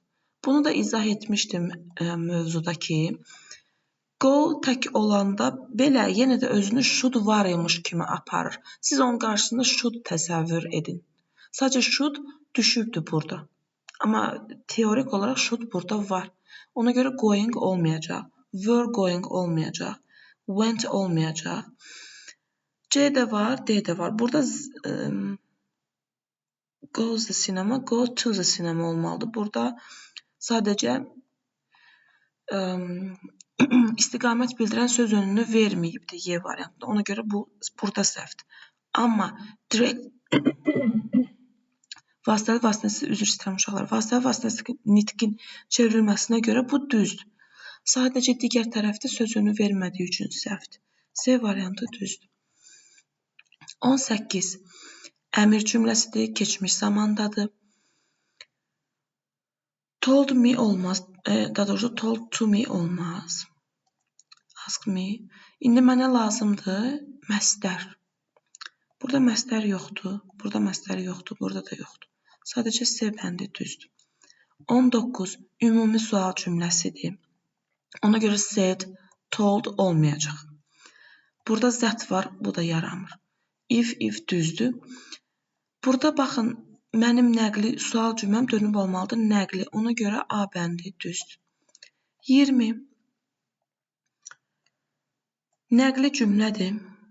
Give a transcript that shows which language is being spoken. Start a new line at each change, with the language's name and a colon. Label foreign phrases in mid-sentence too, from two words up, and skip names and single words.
Azerbaijani: Bunu da izah etmişdim mövzuda ki, go tək olanda belə yenə də özünü should var imiş kimi aparır. Siz onun qarşısında should təsəvvür edin. Sadəcə should düşübdür burada. Amma teorik olaraq should burada var. Ona görə going olmayacaq,
English: were going
Azerbaijani: olmayacaq, went olmayacaq. C də var, D də var. Burada
English: goes the cinema, go to the cinema
Azerbaijani: olmalıdır. Burada sadəcə istiqamət bildirən söz önünü verməyibdir Y variantında. Ona görə bu burada səhvdir. Amma direkt vasitəli vasitəsiz üzr istəyirəm uşaqlar. Vasitəli vasitəsiz nitqin çevrilməsinə görə bu düzdür. Sadəcə digər tərəfdə söz önünü vermədiyi üçün səhvdir. C variantı düzdür. 18. Əmr cümləsidir, keçmiş zamandadır.
English: Told me
Azerbaijani: olmaz. Daha doğrusu
English: told to me
Azerbaijani: olmaz.
English: Ask me.
Azerbaijani: İndi mənə lazımdır məstər. Burada məstər yoxdur. Burada məstər yoxdur. Burada da yoxdur. Sadəcə C bəndi düzdür. 19. Ümumi sual cümləsidir. Ona görə
English: said, told
Azerbaijani: olmayacaq. Burada that var. Bu da yaramır. If düzdür. Burada baxın. Mənim nəqli sual cümləm dönüb olmalıdır nəqli. Ona görə A bəndi düzdür. 20. Nəqli cümlədir.